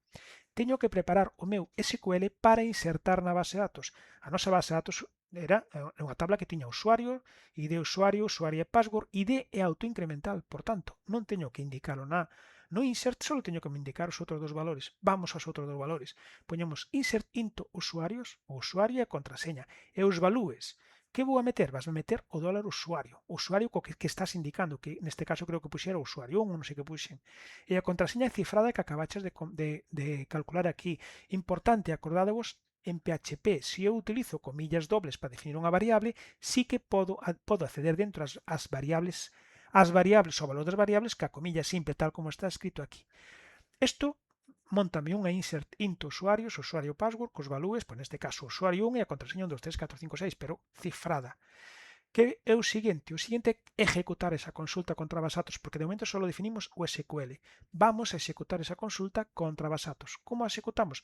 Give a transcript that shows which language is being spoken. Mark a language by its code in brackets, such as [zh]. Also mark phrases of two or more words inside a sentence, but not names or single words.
[gl] Teño que preparar o meu SQL para insertar na base de datos. A nosa base de datos era unha tabla que tiña usuario, ID usuario, usuario e password, ID é autoincremental, por tanto, non teño que indicalo na No insert solo teño que me indicar os outros dos valores. Vamos aos outros dos valores. Poñemos [en] insert into [gl] usuarios, o usuario e a contraseña. E os valúes. Que vou a meter? Vas a meter o dólar usuario. O usuario co que estás indicando, que neste caso creo que puxera o usuario 1, non sei que puxen. E a contraseña cifrada que acabaches de calcular aquí. Importante, acordádevos, en PHP, se eu utilizo [es] comillas dobles [gl] para definir unha variable, sí que podo acceder dentro as variables o valor das variables que a comilla simple, tal como está escrito aquí. Isto montame unha [en] insert into [gl] usuarios, usuario password, cos valores, pois neste caso usuario 1 e a contraseña 1, 2, 3, 4, 5, 6, pero cifrada. Que é o seguinte é executar esa consulta contra basatos, porque de momento só definimos o SQL. Vamos a executar esa consulta contra basatos. Como a executamos?